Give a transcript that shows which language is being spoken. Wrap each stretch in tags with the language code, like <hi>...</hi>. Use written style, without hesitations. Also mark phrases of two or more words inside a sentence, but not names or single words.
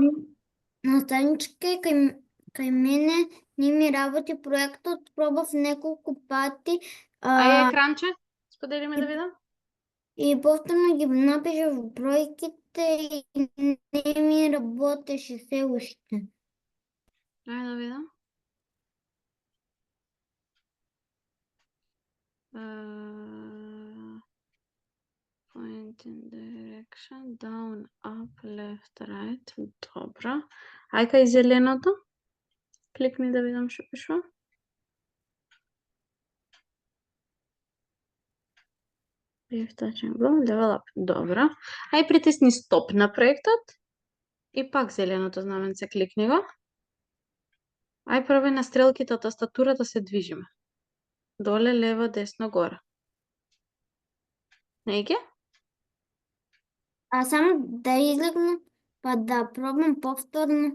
<mk>Наставничке, кај мене не ми работи проектот, пробав неколку пати. Ај екранче, сподели ми да видам. И повторно ги напишав бројките и не ми работеше се уште. Ај да видам.</mk> <en>Point in direction, down, up, left, right.</en> <mk>Добро. Ај кај зеленото. Кликни да видам што пишува.</mk> <en>level up.</en> <mk>Добро. Ај притисни стоп на проектот и пак зеленото знаменце кликни го. Ај пробај на стрелките од тастатурата се движиме. Доле, лево, десно, горе. Не ќе? А само да излегна, па да пробам повторно.</mk>